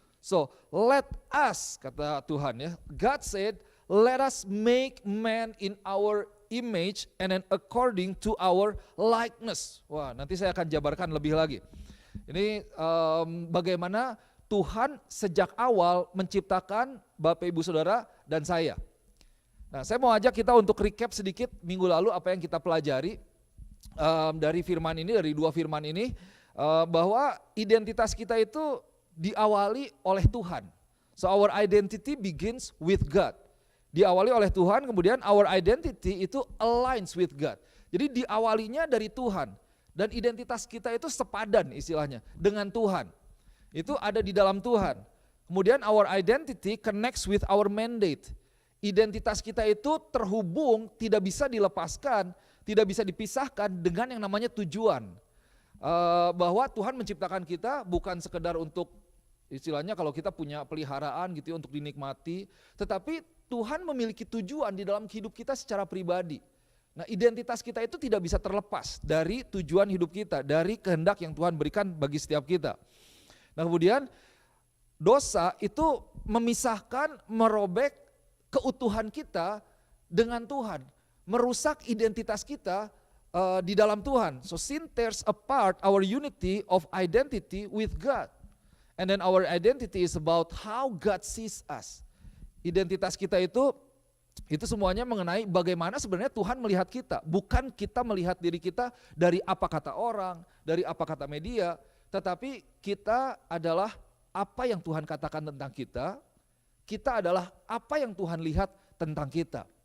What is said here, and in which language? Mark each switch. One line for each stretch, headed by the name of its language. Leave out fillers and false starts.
English: So let us, kata Tuhan ya, God said, let us make man in our image and then according to our likeness.
Indonesian: Wah nanti saya akan jabarkan lebih lagi. Ini bagaimana Tuhan sejak awal menciptakan Bapak Ibu Saudara dan saya. Nah saya mau ajak kita untuk recap sedikit minggu lalu apa yang kita pelajari dari firman ini, dari dua firman ini, bahwa identitas kita itu diawali oleh Tuhan.
English: So our identity begins with God.
Indonesian: Diawali oleh Tuhan, kemudian our identity itu aligns with God. Jadi diawalinya dari Tuhan. Dan identitas kita itu sepadan istilahnya dengan Tuhan. Itu ada di dalam Tuhan. Kemudian our identity connects with our mandate. Identitas kita itu terhubung, tidak bisa dilepaskan, tidak bisa dipisahkan dengan yang namanya tujuan. Bahwa Tuhan menciptakan kita bukan sekedar untuk istilahnya kalau kita punya peliharaan gitu ya untuk dinikmati, tetapi Tuhan memiliki tujuan di dalam hidup kita secara pribadi. Nah identitas kita itu tidak bisa terlepas dari tujuan hidup kita, dari kehendak yang Tuhan berikan bagi setiap kita. Nah kemudian dosa itu memisahkan, merobek keutuhan kita dengan Tuhan, merusak identitas kita di dalam Tuhan.
English: So sin tears apart our unity of identity with God. And then our identity is about how God sees us.
Indonesian: Identitas kita itu semuanya mengenai bagaimana sebenarnya Tuhan melihat kita. Bukan kita melihat diri kita dari apa kata orang, dari apa kata media, tetapi kita adalah apa yang Tuhan katakan tentang kita adalah apa yang Tuhan lihat tentang kita.